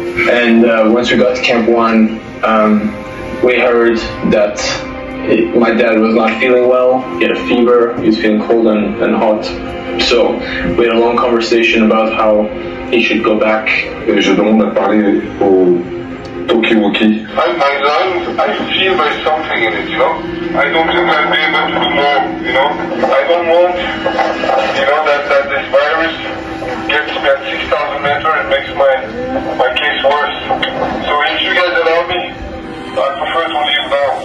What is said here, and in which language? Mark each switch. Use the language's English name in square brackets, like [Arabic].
[English] And once we got to Camp 1, we heard that my dad was not feeling well. He had a fever, he was feeling cold and hot. So we had a long conversation about how he should go back. [French] Et je demande à parler au Tokiwoki. [English] I feel there's something in it, I don't think I'll be able to do more, I don't want, that this virus gets me at 6,000 meters and makes my case worse. So if you guys allow me, I prefer to leave now.